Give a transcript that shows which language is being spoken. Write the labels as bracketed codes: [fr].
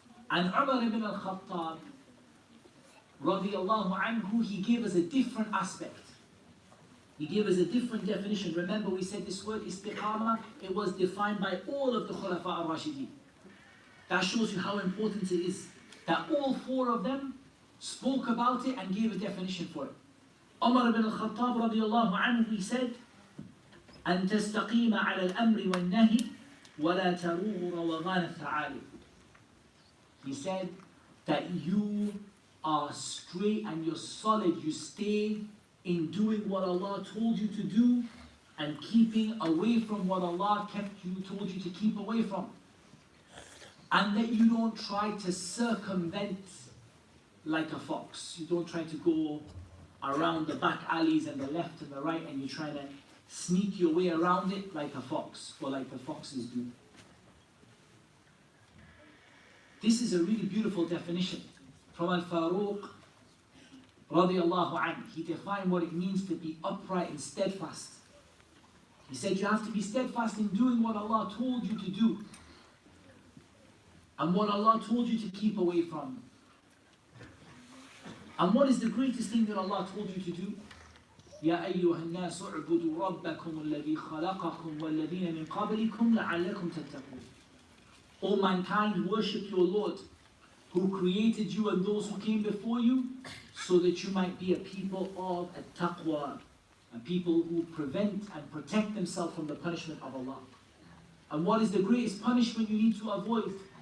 [en] And Umar ibn al-Khattab, radiyallahu anhu, he gave us a different aspect. He gave us a different definition. Remember, we said this word istiqamah, it was defined by all of the Khulafa al-Rashidin. That shows you how important it is that all four of them spoke about it and gave a definition for it. Umar ibn al-Khattab radiyallahu anhu, he said, [ar] أن تستقيم على الأمر والنهي ولا تروغ روغان الثعالب. [en] He said that you are straight and you're solid, you stay in doing what Allah told you to do and keeping away from what Allah told you to keep away from. And that you don't try to circumvent like a fox. You don't try to go around the back alleys and the left and the right and you try to sneak your way around it like a fox, or like the foxes do. This is a really beautiful definition from Al-Faruq radiyallahu anhu. He defined what it means to be upright and steadfast. He said you have to be steadfast in doing what Allah told you to do and what Allah told you to keep away from. And what is the greatest thing that Allah told you to do? [ar] يا أيها الناس اعبدوا ربكم الذي خلقكم والذين من قبلكم لعلكم تتقون. [en] O mankind, worship your Lord, who created you and those who came before you, so that you might be a people of at-taqwa, a people who prevent and protect themselves from the punishment of Allah. And what is the greatest punishment you need to avoid?